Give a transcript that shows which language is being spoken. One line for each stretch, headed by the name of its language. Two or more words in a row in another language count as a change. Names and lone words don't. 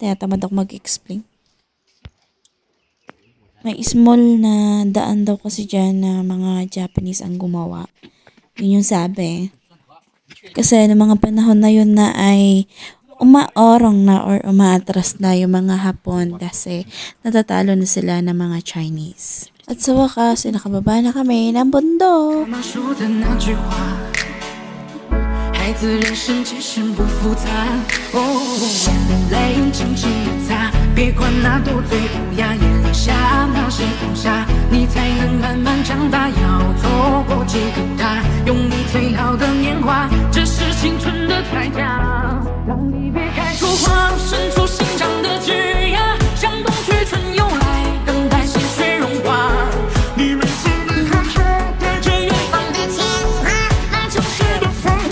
Filipino: Tinatamad ako mag-explain. May small na daan daw kasi dyan na mga Japanese ang gumawa. Yun yung sabi. Kasi noong mga panahon na yun na ay umaorong na or umaatras na yung mga Hapon kasi natatalo na sila ng mga Chinese. At sa wakas, nakababa na kami ng bundok.
Chinese: 孩子人生其实不复杂哦，眼泪轻轻地擦，别管那多醉不雅，眼泪下那是风沙，你才能慢慢长大，要走过几个他，用你最好的年华，这是青春的代价，让你别开出花，伸出心肠的枝桠，向冬去春又来，等待细水融化，你们心里看着带着远方的牵挂，那就是的风。